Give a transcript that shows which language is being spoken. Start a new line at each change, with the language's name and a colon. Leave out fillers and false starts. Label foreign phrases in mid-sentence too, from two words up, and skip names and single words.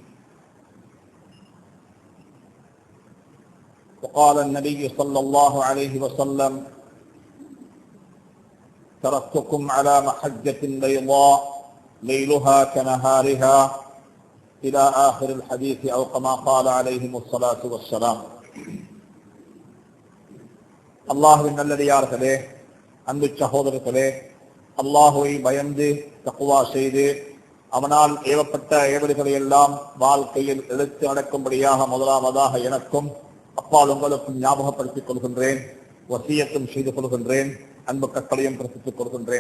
Arabic: وقال النبي صلى الله عليه وسلم: تركتكم على محجة بيضاء ليلها كنهارها إلى آخر الحديث، أو كما قال عليهم الصلاة والسلام.
Tamil: அல்லாஹ்வின் நல்லடியார்களே, அன்பு சகோதரர்களே, அல்லாஹுவை பயந்து தக்வா செய்து அவனால் ஏவப்பட்ட ஏவல்களை எல்லாம் வாழ்க்கையில் எடுத்து நடக்கும்படியாக முதலாவதாக எனக்கும் அப்பால் உங்களுக்கும் ஞாபகப்படுத்திக் கொள்கின்றேன், வசியத்தும் செய்து கொள்கின்றேன், அன்பு கட்டளையும் பிறப்பித்துக் கொள்கின்றேன்.